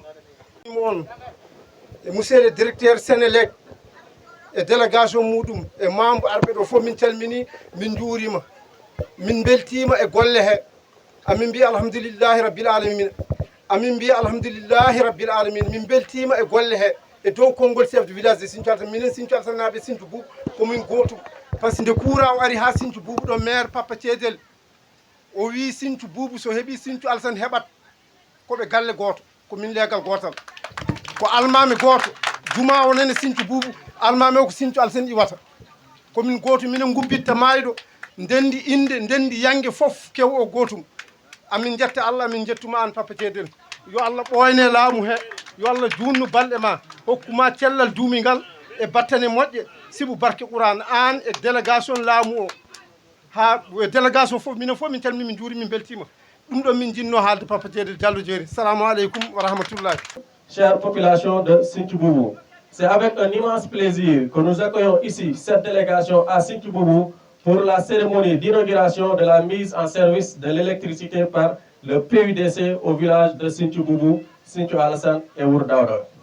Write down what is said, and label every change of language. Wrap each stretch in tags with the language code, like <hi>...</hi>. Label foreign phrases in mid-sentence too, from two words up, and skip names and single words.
<ff>on e</ff> <fr>monsieur le directeur Sénélec</fr> <ff>e délégation muɗum e membre arɓe ɗo fof min calmini min juurima min beltima e golle he amin mbiya</ff> <ar>الحمد لله رب العالمين</ar> <ff>amin mbiya</ff> <ar>الحمد لله رب العالمين</ar> <ff>min beltima e golle he e dow konngol</ff> <fr>chef de village de</fr> <ff>Sinthiou Alassane minen Sinthiou Alassane naaɓe Sinthiou Boubou komin gotum</ff> <fr>par ce que</fr> <ff>nde courant o ari ha Sinthiou Boubou ɗo maire Papa Cédel o wi Sinthiou Boubou so heeɓi Sinthiou Alassane heɓat koɓe galle goto komin leegal gotal ko almami goto juma o nene Sinthiou Boubou almami o ko Sinthiou Alassane iwata komin goto minen gubbitta mayɗo ndendi inde ndendi yangue foof kew o gotum amin jetta Allah amin jettuma an Papa Cédel yo Allah ɓoyne laamu he yo Allah junnu balɗe ma hokkuma cellal duumingal e battane moƴƴe sibu barke Qur'an an e délégation laamu o ha délégation fof minen fof min calmi min juuri min beltima ɗum ɗo min jinno haalde Papa Cédel Diallo Jeeri</ff> <ar>السلام عليكم ورحمة الله.</ar> <fr>Chère population de Sinthiou Boubou, c'est avec un immense plaisir que nous accueillons ici cette délégation à Sinthiou Boubou pour la cérémonie d'inauguration de la mise en service de l'électricité par le PUDC au village de Sinthiou Boubou, Sinthiou Alassane et Wour Daouda.</fr>